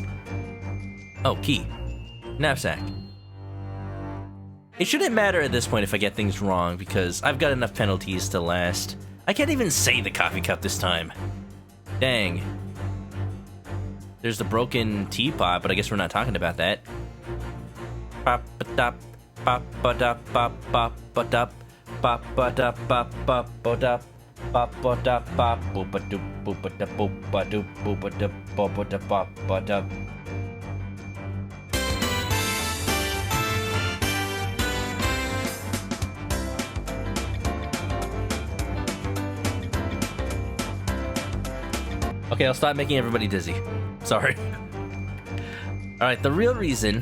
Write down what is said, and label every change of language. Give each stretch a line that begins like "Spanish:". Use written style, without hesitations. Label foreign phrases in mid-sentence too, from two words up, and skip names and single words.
English: Oh, key. Knapsack. It shouldn't matter at this point if I get things wrong, because I've got enough penalties to last. I can't even say the coffee cup this time. Dang. There's the broken teapot, but I guess we're not talking about that. Pop-a-dop, pop-a-dop, pop-a-dop, pop-a-dop, pop-a-dop. Ba-ba-da, ba-bo-ba-doop, boop-a-da, boop-a-doop, boop-a-da, ba-ba-da, ba-ba-da. Okay, I'll stop making everybody dizzy. Sorry. Alright, the real reason.